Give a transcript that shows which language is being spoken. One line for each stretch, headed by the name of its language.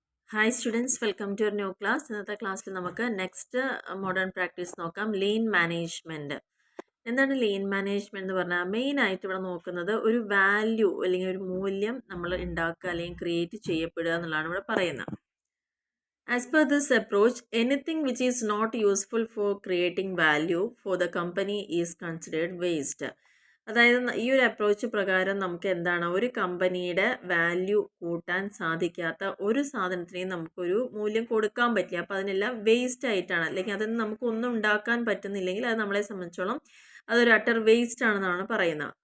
English: Hi students, welcome to your new class.
Malayalam: ഇന്നത്തെ ക്ലാസ്സിൽ നമുക്ക് നെക്സ്റ്റ് മോഡേൺ പ്രാക്ടീസ് നോക്കാം. Lean management. എന്താണ് ലീൻ മാനേജ്മെൻറ്റ് എന്ന് പറഞ്ഞാൽ മെയിൻ ആയിട്ട് ഇവിടെ നോക്കുന്നത് ഒരു വാല്യൂ അല്ലെങ്കിൽ ഒരു മൂല്യം നമ്മൾ ഉണ്ടാക്കുക അല്ലെങ്കിൽ ക്രിയേറ്റ് ചെയ്യപ്പെടുക എന്നുള്ളതാണ് ഇവിടെ പറയുന്നത്.
English: As per this approach, anything which is not useful for creating value for the company is considered waste.
Malayalam: അതായത് ഈ ഒരു അപ്രോച്ച് പ്രകാരം നമുക്ക് എന്താണ് ഒരു കമ്പനിയുടെ വാല്യൂ കൂട്ടാൻ സാധിക്കാത്ത ഒരു സാധനത്തിനെയും നമുക്കൊരു മൂല്യം കൊടുക്കാൻ പറ്റില്ല. അപ്പോൾ അതിനെല്ലാം വേസ്റ്റ് ആയിട്ടാണ്, അല്ലെങ്കിൽ അതൊന്നും നമുക്കൊന്നും ഉണ്ടാക്കാൻ പറ്റുന്നില്ലെങ്കിൽ അത് നമ്മളെ സംബന്ധിച്ചോളം അതൊരു അട്ടർ വേസ്റ്റ് ആണെന്നാണ് പറയുന്നത്.